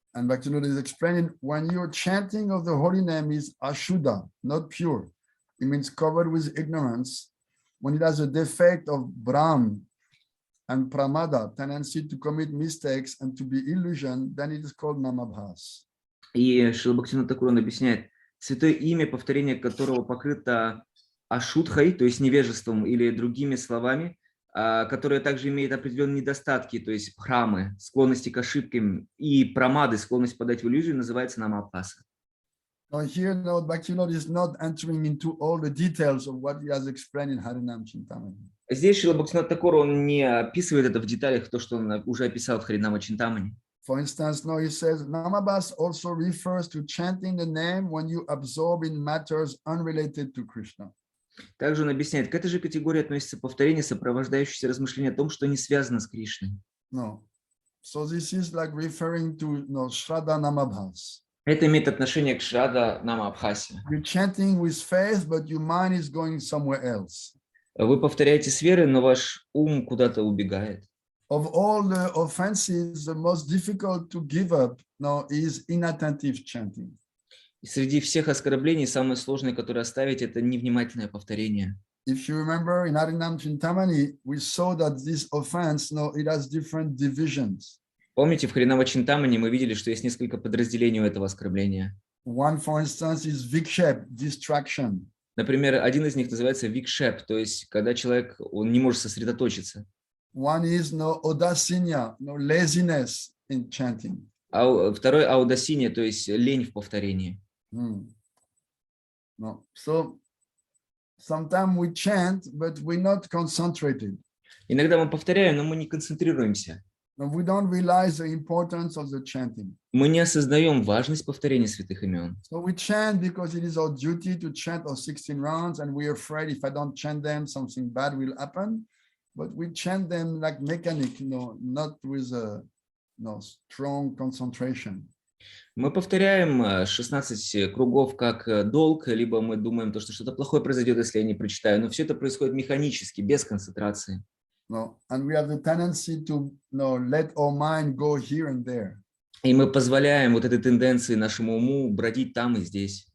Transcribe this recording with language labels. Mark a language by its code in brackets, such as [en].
[en] And Bhaktivinoda is explaining, when your chanting of the holy name is ashuddha, not pure, it means covered with ignorance. When it has a defect of brahm and pramada, tendency to commit mistakes and to be illusion, then it is called namabhas. [ru] И Шрила Бхактивинода Тхакур объясняет, святое имя, повторение которого покрыто ашудхой, то есть невежеством или другими словами, которое также имеет определенные недостатки, то есть храмы, склонности к ошибкам и прамады, склонность подать в иллюзию, называется намабхаса. [en] Now here, Bhaktivinoda is not entering into all the details of what he has explained in Harinam Chintamani. [ru] Здесь Шрила Бхактивинода Тхакур, он не описывает это в деталях, то, что он уже описал в Харинама Чинтамани. [en] For instance, no, he says, Namabhas also refers to chanting the name when you absorb in matters unrelated to Krishna. [ru] Также он объясняет, к этой же категории относится повторение, сопровождающееся размышление о том, что не связано с Кришной. [en] No. So this is like referring to Shraddha Namabhas. [ru] Это имеет отношение к Шрадха-Намабхасе. [en] You're chanting with faith, but your mind is going somewhere else. [ru] Вы повторяете с верой, но ваш ум куда-то убегает. [en] Of all the offenses, the most difficult to give up is inattentive chanting. [ru] И среди всех оскорблений самое сложное, которое оставить, это невнимательное повторение. [en] If you remember in Harinam Chintamani, we saw that this offense, it has different divisions. [ru] Помните, в Харинава-Чинтамани мы видели, что есть несколько подразделений у этого оскорбления. [en] One, for instance, is vikshep, distraction. [ru] Например, один из них называется викшеп, то есть когда человек он не может сосредоточиться. [en] One is odasinya, laziness in chanting. [ru] А второй аудасиния, то есть лень в повторении. [en] No. So sometimes we chant, but we're not concentrated. [ru] Иногда мы повторяем, но мы не концентрируемся. [en] We don't realize the importance of the chanting. [ru] Мы не осознаем важность повторения святых имен. [en] So we chant because it is our duty to chant our 16 rounds, and we're afraid if I don't chant them, something bad will happen. But we chant them like mechanic, not with a strong concentration. [ru] Мы повторяем 16 кругов как долг, либо мы думаем, что что-то плохое произойдет, если я не прочитаю. Но все это происходит механически, без концентрации. [en] And we have the tendency to let our mind go here and there. [ru] И мы позволяем вот этой тенденции нашему уму бродить там и здесь.